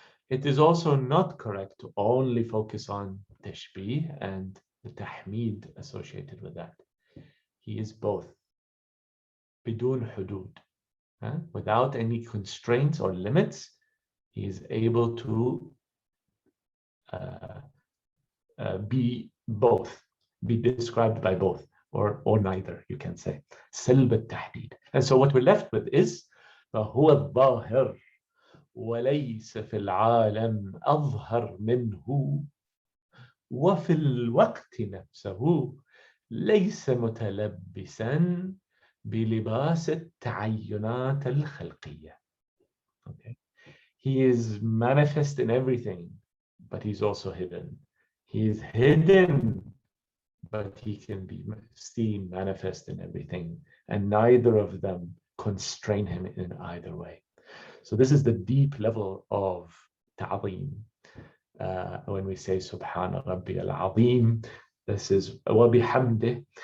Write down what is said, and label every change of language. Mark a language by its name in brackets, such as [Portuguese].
[English] It is also not correct to only focus on tashbih and the tahmid associated with that. He is both. Bidun hudud. Without any constraints or limits, he is able to be both, be described by both, or neither, you can say. Salb al-tahdid. And so what we're left with is [Arabic] فهو الظاهر وليس في العالم أظهر منه وفي الوقت نفسه ليس متلبسا بلباس التعينات الخلقية. [English] Okay. He is manifest in everything, but he's also hidden. He is hidden, but he can be seen manifest in everything, and neither of them constrain him in either way. So this is the deep level of ta'zeem. When we say Subhana Rabbi al-Azim, this is wa bihamdih.